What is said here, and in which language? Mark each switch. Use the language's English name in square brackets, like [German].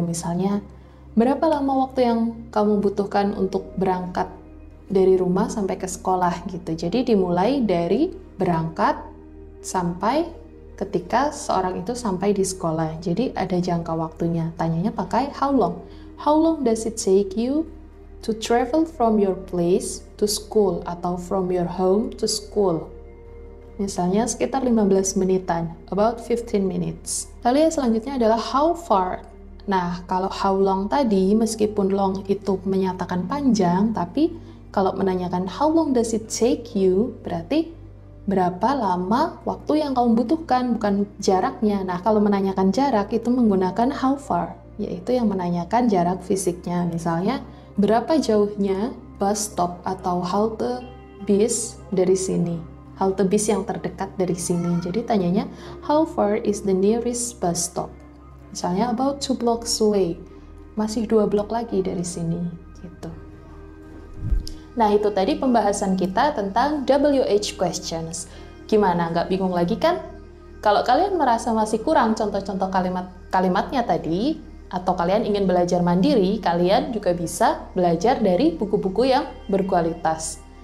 [Indonesian] Misalnya, berapa lama waktu yang kamu butuhkan untuk berangkat dari rumah sampai ke sekolah gitu. Jadi dimulai dari berangkat sampai ketika seorang itu sampai di sekolah. Jadi ada jangka waktunya. Tanyanya pakai [English] how long. How long does it take you to travel from your place to school [Indonesian] atau [English] from your home to school? [Indonesian] Misalnya sekitar 15 menitan, [English] about 15 minutes. [Indonesian] Lalu yang selanjutnya adalah how far. Nah, kalau how long tadi, meskipun long itu menyatakan panjang, tapi kalau menanyakan [English] how long does it take you, [Indonesian] berarti berapa lama waktu yang kamu butuhkan, bukan jaraknya. Nah, kalau menanyakan jarak itu menggunakan how far, yaitu yang menanyakan jarak fisiknya. Misalnya, berapa jauhnya bus stop atau halte bis dari sini? Halte bis yang terdekat dari sini. Jadi tanyanya, [English] how far is the nearest bus stop? [Indonesian] Misalnya, [English] about 2 blocks away. [Indonesian] Masih 2 blok lagi dari sini. Gitu. Nah, itu tadi pembahasan kita tentang WH questions. Gimana? Nggak bingung lagi kan? Kalau kalian merasa masih kurang contoh-contoh kalimatnya tadi, atau kalian ingin belajar mandiri, kalian juga bisa belajar dari buku-buku yang berkualitas.